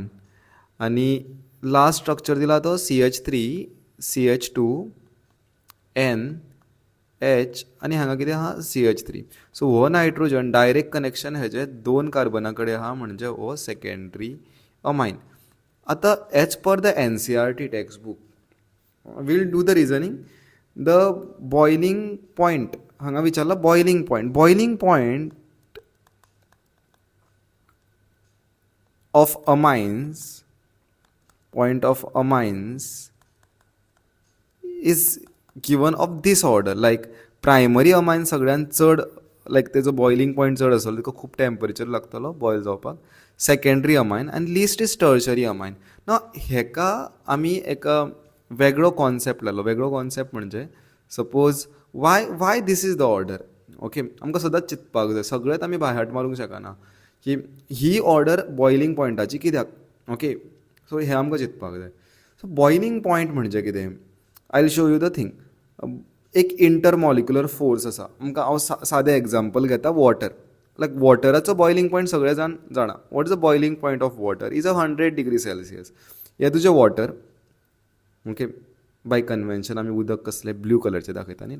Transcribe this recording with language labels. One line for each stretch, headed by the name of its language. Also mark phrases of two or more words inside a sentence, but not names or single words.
Konkani: आनी
English: last structure
Konkani: दिला तो CH3 CH2 NH आनी हांगा कितें आहा CH3. सो हो नायट्रोजन
English: direct connection
Konkani: हेजे 2 कार्बना कडेन आहा म्हणजे हो
English: secondary amine. आतां as per the NCERT text book will do the reasoning. the boiling point
Konkani: हांगा विचारला
English: boiling point of amines is given of this order.
Konkani: like
English: primary amine
Konkani: सगळ्यान चड लायक तेजो बॉयलिंग पॉयंट चड आसलो तिका खूब टेम्परेचर लागतलो बॉयल जावपाक.
English: secondary amine
Konkani: आनी
English: least is tertiary amine.
Konkani: ना हेका आमी एका वेगळो कॉन्सेप्ट लायलो. वेगळो कॉन्सेप्ट म्हणजे
English: suppose why this is the order.
Konkani: ओके, आमकां सदांच चिंतपाक जाय. सगळेंच आमी बायहार्ट मारूंक शकना की ही ऑर्डर बॉयलिंग पॉयंटाची कित्याक. ओके, सो हें आमकां चिंतपाक जाय.
English: so boiling point
Konkani: म्हणजे कितें
English: I will show you the thing.
Konkani: एक
English: intermolecular force
Konkani: आसा. आमकां हांव सादें एग्जांपल घेता वॉटर. लायक वॉटराचो
English: boiling point
Konkani: सगळे जाण जाणा.
English: what is the boiling point of water is 100 degree Celsius.
Konkani: हे तुजें वॉटर. ओके,
English: by convention
Konkani: आमी उदक कसलें
English: blue colour
Konkani: दाखयता न्ही.